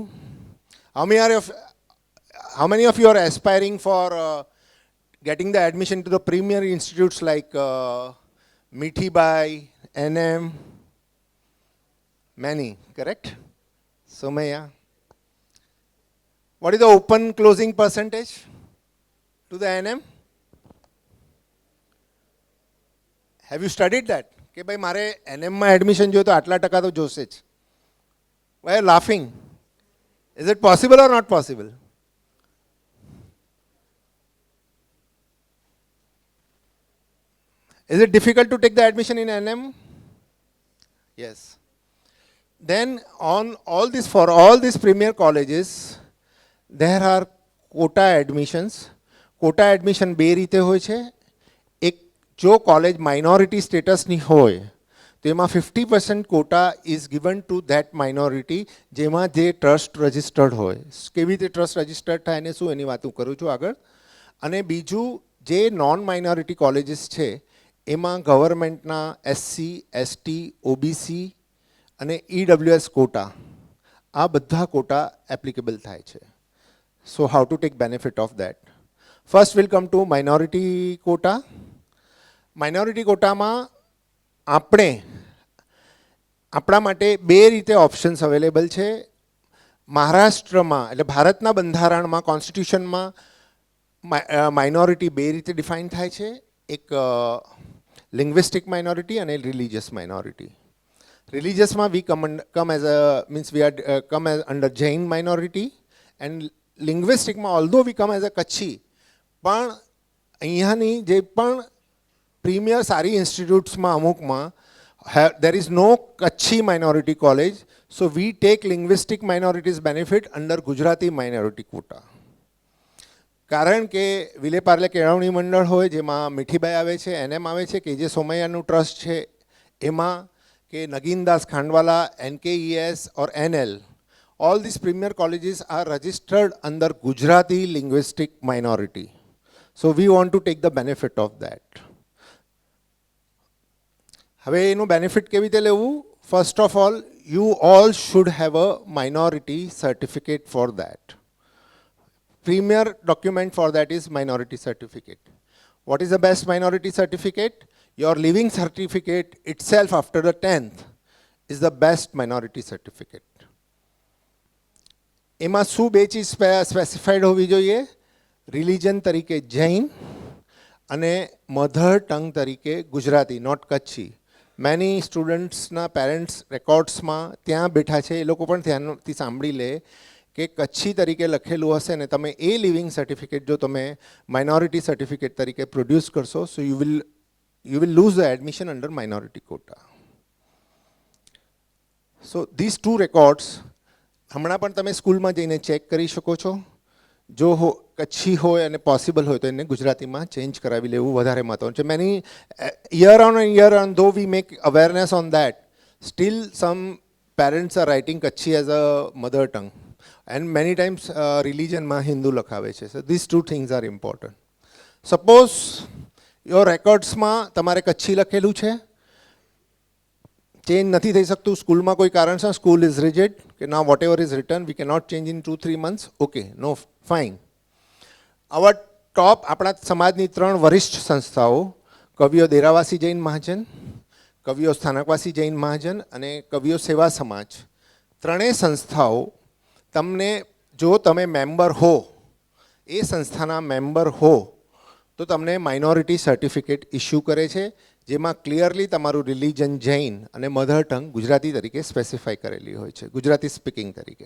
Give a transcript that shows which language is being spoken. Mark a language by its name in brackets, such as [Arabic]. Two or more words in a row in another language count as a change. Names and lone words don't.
[English] How many of you are aspiring for getting the admission to the premier institutes like Mithibai, NM? Many, correct? Somaya. What is the open closing percentage to the NM? Have you studied that? [Gujarati] કે ભાઈ મારે NM માં એડમિશન જોઈએ તો આટલા ટકા તો જોશે જ. [English] Why are you laughing? Is it possible or not possible? Is it difficult to take the admission in NM? Yes. Then for all these premier colleges, there are quota admissions. Quota admission [Gujarati] બે રીતે હોય છે. એક જો કોલેજ [English] minority status [Gujarati] હોય તો એમાં [English] 50% quota is given to that minority [Gujarati] જેમાં જે [English] trust registered [Gujarati] હોય. કેવી રીતે [English] trust registered [Gujarati] થાય ને શું એની વાત હું કરું છું આગળ. અને બીજું જે [English] non minority colleges [Gujarati] છે એમાં ગવર્મેન્ટના SC, ST, OBC અને EWS કોટા, આ બધા કોટા એપ્લિકેબલ થાય છે. [English] So how to take benefit of that? First we'll come to minority quota. Minority quota [Gujarati] માં આપણા માટે બે રીતે [English] options available [Gujarati] છે. મહારાષ્ટ્રમાં એટલે ભારતના બંધારણમાં, કોન્સ્ટિટ્યુશનમાં માઇનોરિટી બે રીતે ડિફાઇન થાય છે. એક [English] linguistic minority [Gujarati] અને [English] religious minority. રિલિજિયસમાં we come as under Jain minority, and લિંગ્વિસ્ટિકમાં although we come as a [Gujarati] કચ્છી, પણ અહીંયાની જે પણ પ્રીમિયર સારી ઇન્સ્ટિટ્યૂટ્સમાં અમુકમાં [English] there is no Kachhi minority college, so we take linguistic minorities benefit under Gujarati minority quota. [Gujarati] કારણ કે વિલે પાર્લે કેળવણી મંડળ હોય જેમાં મીઠીબાઈ આવે છે, NM આવે છે, કે જે સોમૈયાનું ટ્રસ્ટ છે એમાં, કે નગીનદાસ ખાંડવાલા, [English] NKES or NL, all these premier colleges are registered under Gujarati linguistic minority. So we want to take the benefit of that. [Gujarati] હવે એનું બેનિફિટ કેવી રીતે લેવું? [English] first of all, you all should have a minority certificate for that. Premier document for that is minority certificate. What is the best minority certificate? your living certificate itself after the 10th is the best minority certificate. [Gujarati] એમાં શું બે ચીજ સ્પેસિફાઈડ હોવી જોઈએ? રિલિજન તરીકે જૈન અને [English] mother tongue [Gujarati] તરીકે ગુજરાતી, નોટ કચ્છી. મેની સ્ટુડન્ટ્સના પેરેન્ટ્સ રેકોર્ડ્સમાં ત્યાં બેઠા છે, એ લોકો પણ ધ્યાનથી સાંભળી લે કે કચ્છી તરીકે લખેલું હશે ને તમે એ [English] living certificate [Gujarati] જો તમે [English] minority certificate [Gujarati] તરીકે પ્રોડ્યુસ કરશો, [English] so you will lose the admission under minority quota. so these two records [Gujarati] હમણાં પણ તમે સ્કૂલમાં જઈને ચેક કરી શકો છો. જો કચ્છી હોય અને પોસિબલ હોય તો એને ગુજરાતીમાં ચેન્જ કરાવી લેવું વધારે મહત્વનું છે. [English] મેની year on though we make awareness on that, still some parents are writing Kachhi as a mother tongue and many times religionમાં [Gujarati] હિન્દુ લખાવે છે. [English] So these two things are important. Suppose your recordsમાં [Gujarati] તમારે કચ્છી લખેલું છે, ચેન્જ નથી થઈ શકતું સ્કૂલમાં કોઈ કારણસર, [English] school is rigid [Gujarati] કે ના [English] what ever is return we can not change in 2-3 months, okay, no fine. [Gujarati] આવા ટોપ આપણા સમાજની 3 વરિષ્ઠ સંસ્થાઓ, કવિઓ દેરાવાસી જૈન મહાજન, કવિઓ સ્થાનકવાસી જૈન મહાજન અને કવિઓ સેવા સમાજ, ત્રણેય સંસ્થાઓ તમને જો તમે મેમ્બર હો, એ સંસ્થાના મેમ્બર હો તો તમને [English] minority certificate issue [Gujarati] કરે છે, જેમાં ક્લિયરલી તમારું રિલિજન જૈન અને [English] mother tongue [Gujarati] ગુજરાતી તરીકે સ્પેસિફાઈ કરેલી હોય છે, ગુજરાતી સ્પીકિંગ તરીકે.